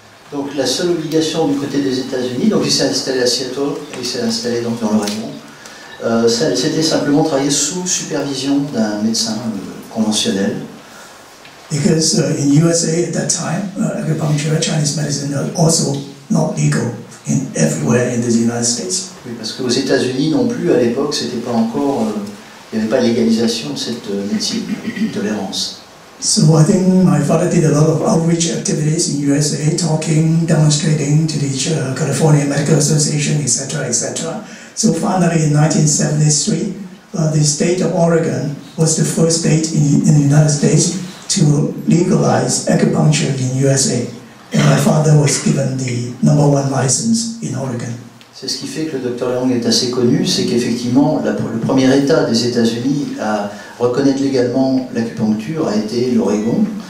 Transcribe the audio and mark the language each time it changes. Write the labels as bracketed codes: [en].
[fr] Donc la seule obligation du côté des États-Unis, donc il s'est installé à Seattle, il s'est installé donc dans l'Oregon, c'était simplement travailler sous supervision d'un médecin conventionnel. [en] Because in USA at that time, acupuncture, Chinese medicine are also not legal everywhere in the United States. Oui, parce qu'aux États-Unis non plus, à l'époque, c'était pas encore, il n'y avait pas de légalisation de cette médecine de tolérance. So I think my father did a lot of outreach activities in USA, talking, demonstrating to the California Medical Association, etc., etc. So finally, in 1973, the state of Oregon was the first state in the United States to legalize acupuncture in USA. And my father was given the #1 license in Oregon. [fr] C'est ce qui fait que le Dr Leong est assez connu, c'est qu'effectivement, le premier État des États-Unis à reconnaître légalement l'acupuncture a été l'Oregon.